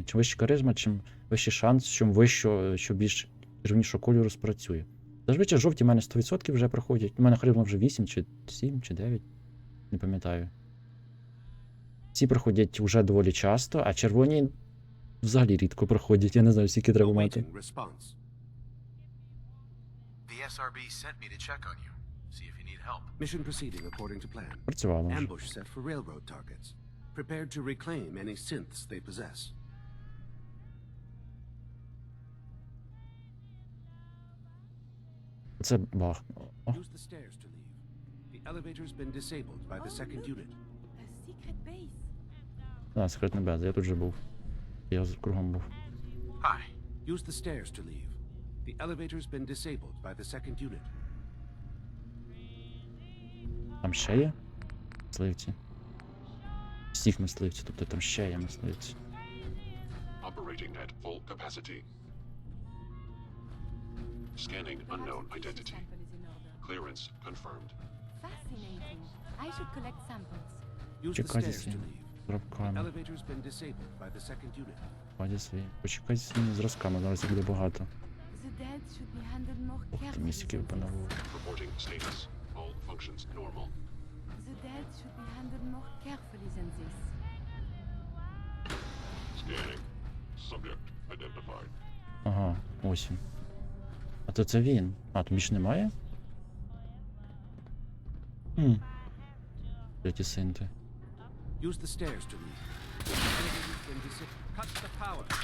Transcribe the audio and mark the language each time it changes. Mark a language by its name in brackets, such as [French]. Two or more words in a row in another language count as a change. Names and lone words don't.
[Ukrainian] Чим вища харизма, чим вищий шанс, що більш червонішого кольору спрацює. Зазвичай жовті в мене 100% вже проходять. У мене харизма вже 8, чи 7, чи 9. Не пам'ятаю. Ці проходять вже доволі часто, а червоні взагалі рідко проходять. Я не знаю, скільки треба мати. [English] The SRB sent me to check on you. See if you need help. Mission proceeding according to plan. [Ukrainian] Працювало. [English] Ambush set for railroad targets. Prepared to reclaim any synths they possess. [Ukrainian] Це баг. [English] Use the stairs to leave. The elevator's been disabled by the second unit. A secret base. [Ukrainian] А, секретна база, я тут вже був. Я кругом був. [English] Hi. Use the stairs to leave. The elevator's been disabled by the second unit. [Ukrainian] Там ще є мисливці? Всіх мисливців, тобто там ще є мисливці. [English] Operating at full capacity. Scanning unknown identity. Clearance confirmed. Fascinating. I should collect samples. Use the [Ukrainian] Чекайте [English] stairs to [Ukrainian] своїми [English] leave. The [Ukrainian] зразками. [English] elevator's been disabled by the second unit. [Ukrainian] Почекайте своїми зразками, зараз їх буде багато. [English] The dead should be handled more [Ukrainian] Ох, ти [English] carefully. [Ukrainian] містики випановував. [English] Reporting status. All functions normal. The dead should be handled more carefully than this. Scanning. Subject identified. [Ukrainian] Ага, ось він. А то це він. А, тут більше немає? Де ті синти? [English] Use the stairs to leave. The elevator's been disabled. Cut the power.